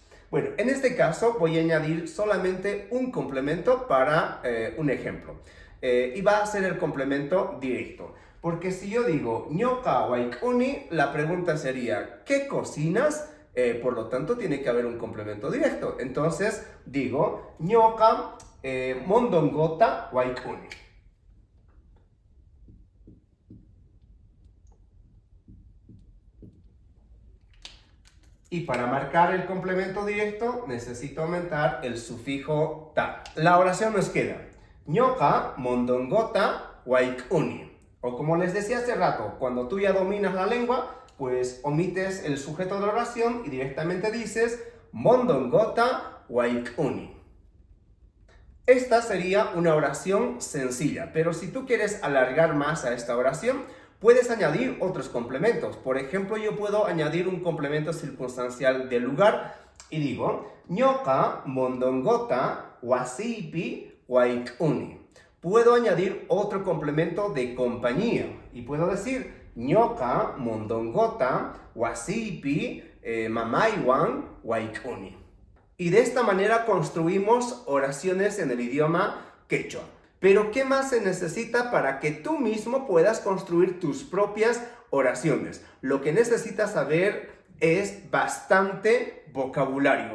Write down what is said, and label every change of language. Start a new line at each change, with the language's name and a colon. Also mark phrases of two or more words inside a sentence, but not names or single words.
Spanish: Bueno, en este caso voy a añadir solamente un complemento para un ejemplo. Y va a ser el complemento directo. Porque si yo digo
Quechua: ñoca waikuni,
Spanish: la pregunta sería ¿qué cocinas? Por lo tanto, tiene que haber un complemento directo. Entonces digo
Quechua: ñoca mondongota waikuni.
Spanish: Y para marcar el complemento directo necesito aumentar el sufijo ta. La oración nos queda
Quechua: ñoca mondongota waikuni.
Spanish: O como les decía hace rato, cuando tú ya dominas la lengua, pues omites el sujeto de la oración y directamente dices
Quechua: mondongota waikuni.
Spanish: Esta sería una oración sencilla, pero si tú quieres alargar más a esta oración, puedes añadir otros complementos. Por ejemplo, yo puedo añadir un complemento circunstancial del lugar y digo
Quechua: ñoca mondongota wasipi waikuni.
Spanish: Puedo añadir otro complemento de compañía y puedo decir
Quechua: ñoca mondongota wasipi mamaiwan waikuni.
Spanish: Y de esta manera construimos oraciones en el idioma quechua. Pero ¿qué más se necesita para que tú mismo puedas construir tus propias oraciones? Lo que necesitas saber es bastante vocabulario.